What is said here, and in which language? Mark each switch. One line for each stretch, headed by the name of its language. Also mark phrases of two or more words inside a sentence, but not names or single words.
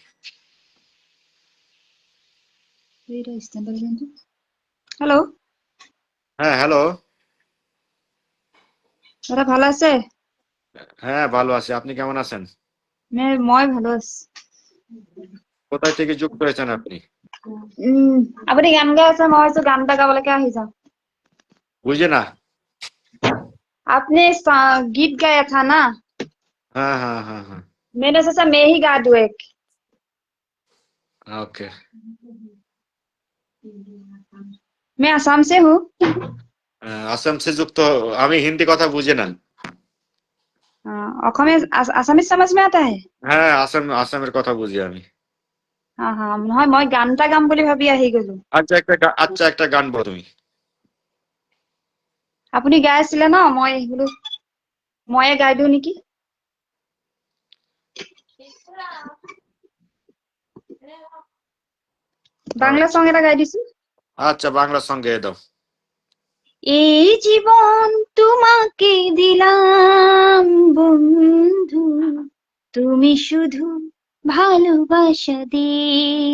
Bangla: হ্যালো হ্যাঁ, হ্যালো। দাদা, ভালো আছে? হ্যাঁ, ভালো আছি। আপনি কেমন আছেন?
Assamese: মই ভালো আছি।
Bangla: কোথায় থেকে যুক্ত হয়েছেন আপনি?
Assamese: আপুনি গান গাই আছে, মই ভাবিছো গান এটা গাবলৈকে আহি যাওঁ।
Bangla: বুঝে না।
Assamese: আপনি গীত গাই আছা না?
Hindi: हाँ हाँ हाँ हाँ मैंने सोचा मैं ही गा दूं एक। ओके। मैं आसाम से हूँ।
Bangla: আসাম से যুক্ত আমি হিন্দি কথা বুঝি না।
Hindi: आसामी समझ में आता है।
Bangla: হ্যাঁ আসামের কথা বুঝি আমি।
Assamese: নহয় মই গান এটা গাম বুলি ভাবি আহি গলো।
Bangla: আচ্ছা একটা গান বলো তুমি।
Assamese: আপুনি গাই আছিলে ন, মই বোলো ময়ে গাই দিওঁ নেকি।
Bangla: বাংলা আচ্ছা
Assamese: সং এটা গাই দিছো।
Bangla: আচ্ছা বাংলা সং গেয়ে দাও। এই জীবন তোমাকে দিলাম বন্ধু, তুমি শুধু ভালোবাসা দিয়ে।